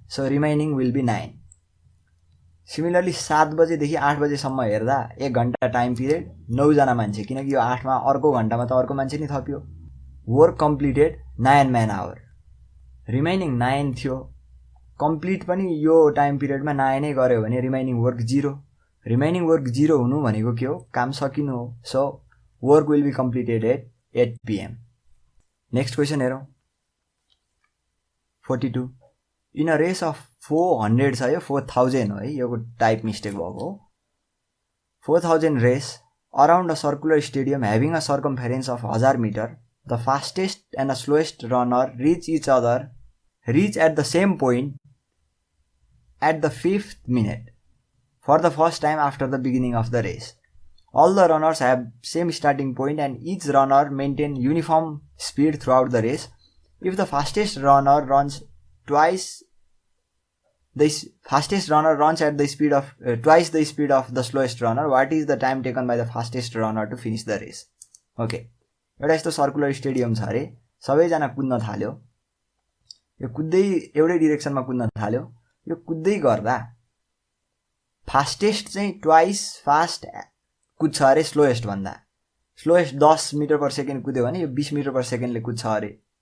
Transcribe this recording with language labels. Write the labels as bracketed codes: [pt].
[en] So remaining will be 9। [ne] Similarly 7 बजेदेखि 8 बजेसम्म हेर्दा 1 घण्टा टाइम पिरियड, 9 जना मान्छे, किनकि यो 8 मा अर्को घण्टामा त अर्को मान्छे नि थपियो। [en] work completed 9 man hour, [ne] remaining 9 थियो। कम्प्लिट पनि यो टाइम पिरियडमा 9 नै गर्यो भने रिमाइनिङ वर्क 0। रिमाइनिङ वर्क 0 हुनु भनेको के हो, काम सकिनु हो। [en] So work will be completed at 8 PM। [ne] Next question हेरौँ। [en] 42 in a race of 400 [ne] छ, यो 4000 हो है, यो टाइप मिस्टेक भएको हो। [en] 4000 race around a circular stadium having a circumference of 1000 metre, the fastest and the slowest runner reach at the same point at the 5th minute for the first time after the beginning of the race. All the runners have same starting point and each runner maintain uniform speed throughout the race. If the fastest runner runs at the speed of twice the speed of the slowest runner, what is the time taken by the fastest runner to finish the race? [ne] Okay, एउटा यस्तो circular stadium छ अरे, सबैजना कुद्न थाल्यो। यो कुद्दै एउटै डिरेक्सनमा कुद्न थाल्यो। यो कुद्दै गर्दा फास्टेस्ट चाहिँ ट्वाइस फास्ट कुद्छ अरे स्लोएस्ट भन्दा। स्लोएस्ट 10 मिटर पर सेकेन्ड कुद्यो भने यो 20 मिटर पर सेकेन्डले कुद्छ अरे।